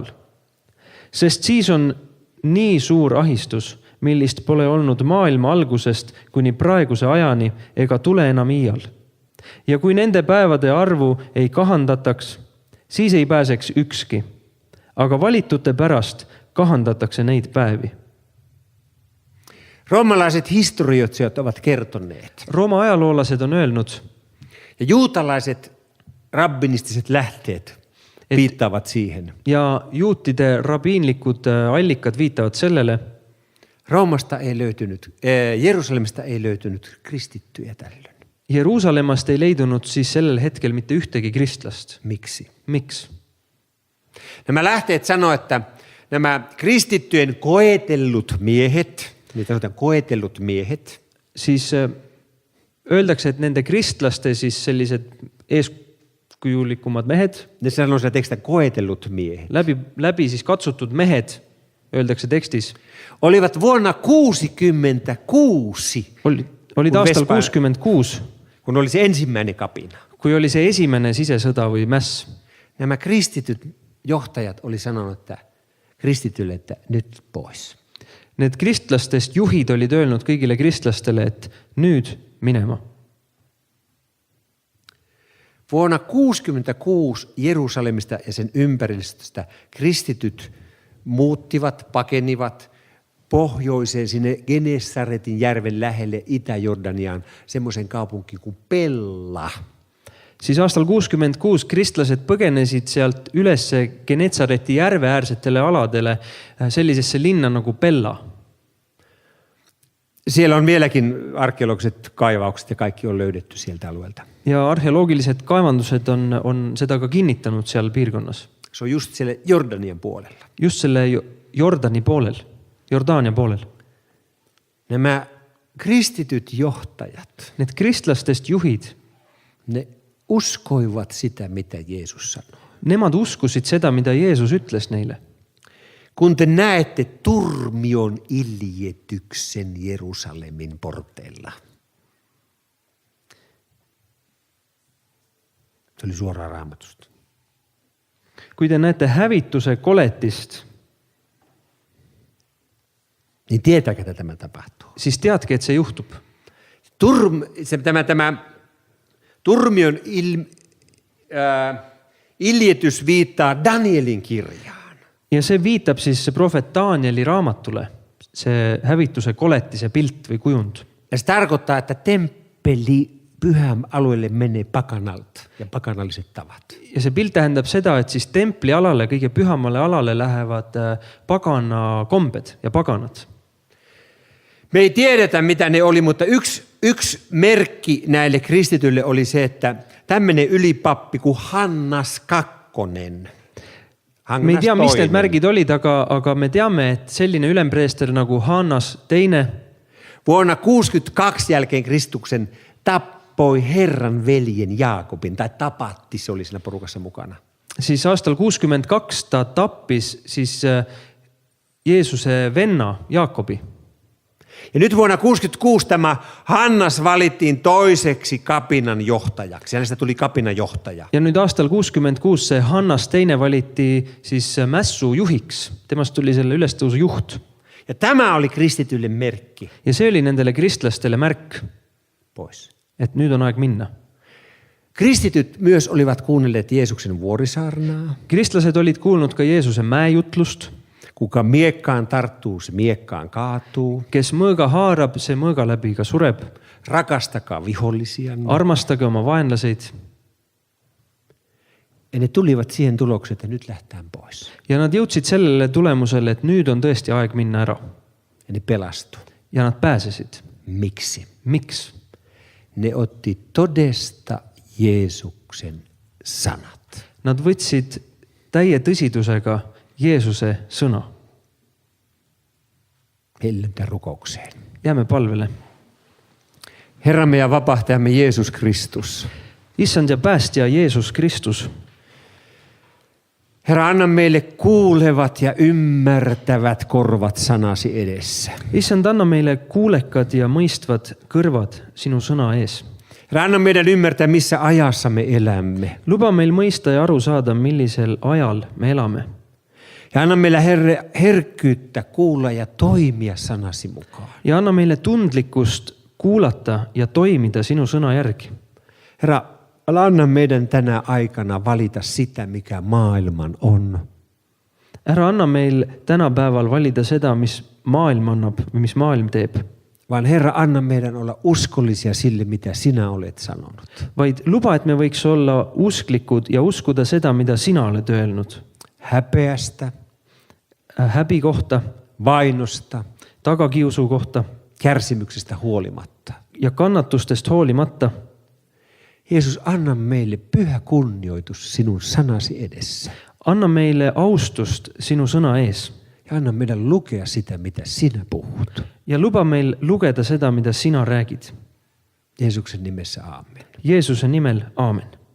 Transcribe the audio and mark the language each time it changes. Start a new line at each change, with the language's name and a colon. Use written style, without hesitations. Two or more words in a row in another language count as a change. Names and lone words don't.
Estonian: Sest siis on nii suur ahistus, millist pole olnud maailma algusest kuni praeguse ajani ega tule enam iial. Ja kui nende päevade arvu ei kahandataks, siis ei pääseks ükski, aga valitute pärast kahandatakse neid päevi.
Finnish: Roomalaiset historioitsijat ovat kertoneet.
Estonian: Rooma ajaloolased on öelnud,
Finnish: ja juutalaiset rabbinistiset lähteet viittaavat siihen.
Estonian: Ja juutide rabiinlikud allikad viitavad sellele,
Finnish: Jerusalemista ei löytynyt kristittyjä tällöin.
Estonian: Jeruusalemmast ei leidunud siis sellel hetkel mitte ühtegi kristlast.
Finnish: Miksi?
Estonian: Miks?
Finnish: Nämä lähteet sanoo, että nämä kristittyjen koetellut miehet, niitä sanotaan koetellut miehet,
Estonian: siis öeldakse, et nende kristlaste siis sellised eeskujulikumad mehed,
Finnish: ne sanoo sitä tekstistä koetellut miehet,
Estonian: läbi siis katsutud mehed, öeldakse tekstis,
Finnish: olivat vuonna 66,
Estonian: olid aastal 66,
Finnish: kun oli se ensimmäinen kapina.
Estonian: kui oli see esimene sisesõda või mäss.
Finnish: Nämä kristityt johtajat oli sanonut että kristitylle, että nyt pois.
Estonian: Need kristlastest juhid olid öelnud kõigile kristlastele, et nüüd minema.
Finnish: Vuonna 1966 Jerusalemista ja sen ympäristöstä kristityt muuttivat, pakenivat pohjoiseen sinne Genesaretin järven lähelle Itä-Jordaniaan semmoisen kaupunkiin kuin Pella.
Estonian: Siis aastal 66 kristlased põgenesid sealt üles Genetsareti järve äärsetele aladele sellisesse linna nagu Pella.
Finnish: Siellä on vieläkin arkeologiset kaivaukset ja kaikki on löydetty sieltä alueelta.
Estonian: Ja arheoloogilised kaevandused on seda ka kinnitanud seal piirkonnas.
Finnish: Se on just siellä Jordanian puolella.
Estonian: Just selle Jordania poolel.
Finnish: Nämä kristityt johtajat,
Estonian: Need kristlastest juhid,
Finnish: ne uskoivat sitä, mitä Jeesus sanoo.
Estonian: nemad uskusid seda, mida Jeesus ütles neile.
Finnish: Kun te näette turmion iljetyksen Jerusalemin porteilla. Se oli suoraan Raamatusta.
Estonian: Kui te näete hävituse koletist,
Finnish: Niin tietääkö, että tämä tapahtuu?
Estonian: siis teadke, et see juhtub.
Finnish: Tämä turmion iljetys viittaa Danielin kirjaan.
Estonian: Ja see viitab siis se prohvet Danieli raamatule, see hävituse koletise pilt või kujund.
Finnish: Ja se tarkoittaa, että temppeli pyhän alueelle menee pakanalta ja pakanalliset tavat.
Estonian: Ja see pilt tähendab seda, et siis templi alale, kõige pühamale alale lähevad pagana kombed ja paganad.
Finnish: Me ei tiedetä, mitä ne oli, mutta yksi merkki näille kristityille oli se, että tämmöinen ylipappi kuin Hannas Kakkonen.
Estonian: Me ei tea, mis need märgid olid, aga me teame, et selline ülempreester nagu Hannas teine
Finnish: vuonna 1962 jälkeen Kristuksen tappoi Herran veljen Jaakobin, tai tapatti, se oli siinä porukassa mukana.
Estonian: Siis aastal 62 ta tappis siis Jeesuse venna Jaakobi.
Finnish: Ja nyt vuonna 1966 tämä Hannas valittiin toiseksi kapinan johtajaksi. Hänestä tuli kapinan johtaja.
Estonian: Ja nüüd aastal 66 see Hannas teine valiti siis mässu juhiks. Temast tuli selle ülestõusu juht.
Finnish: Ja tämä oli kristityille merkki.
Estonian: Ja see oli nendele kristlastele märk,
Finnish: Pois.
Estonian: et nüüd on aeg minna.
Finnish: Kristityt myös olivat kuunnelleet Jeesuksen vuorisaarnaa.
Estonian: Kristlased olid kuulnud ka Jeesuse mäejutlust.
Finnish: Kuka miekkaan tarttuu, se miekkaan kaatuu.
Estonian: Kes mõõga haarab, see mõõga läbi ka sureb.
Finnish: Rakastakaa vihollisianne.
Estonian: Armastage oma vaenlaseid.
Finnish: Ja ne tulivat siihen tulokseen, että nyt lähtään pois.
Estonian: Ja nad jõudsid sellele tulemusele, et nüüd on tõesti aeg minna ära.
Finnish: Ja ne pelastu.
Estonian: Ja nad pääsesid.
Finnish: Miksi?
Estonian: Miks?
Finnish: Ne otti todesta Jeesuksen sanat.
Estonian: Nad võtsid täie tõsidusega Jeesuse sõna.
Finnish: Hellentää rukoukseen.
Estonian: Jääme palvele.
Finnish: Herramme ja vapahtajamme Jeesus Kristus.
Estonian: Issand ja päästja Jeesus Kristus.
Finnish: Herra, anna meille kuulevat ja ymmärtävät korvat sanasi edessä.
Estonian: Issand, anna meile kuulekad ja mõistvad kõrvad sinu sõna ees.
Finnish: Herra, anna meidän ymmärtää, missä ajassa me elämme.
Estonian: Luba meil mõista ja aru saada, millisel ajal me elame.
Finnish: Ja anna meille herkkyyttä kuulla ja toimia sanasi mukaan.
Estonian: Ja anna meile tundlikkust kuulata ja toimida sinu sõna järgi.
Finnish: Herra, anna meidän tänä aikana valita sitä, mikä maailman on.
Estonian: Ära anna meil tänapäeval valida seda, mis maailm annab või mis maailm teeb.
Finnish: Vaan Herra, anna meidän olla uskollisia sille, mitä sinä olet sanonut.
Estonian: Vaid luba, et me võiks olla usklikud ja uskuda seda, mida sina oled öelnud.
Finnish: Häpeästä,
Estonian: Häbi kohta,
Finnish: vainosta,
Estonian: tagakiusu kohta
Finnish: kärsimyksestä huolimatta.
Estonian: ja kannatustest hoolimata.
Finnish: Jeesus, anna meille pyhä kunnioitus sinun sanasi edessä.
Estonian: Anna meille austust sinu sõna ees.
Finnish: Ja anna meidän lukea sitä, mitä sinä puhut.
Estonian: Ja luba meil lugeda seda, mida sina räägid.
Finnish: Jeesuksen nimessä aamen.
Estonian: Jeesuse nimel, aamen.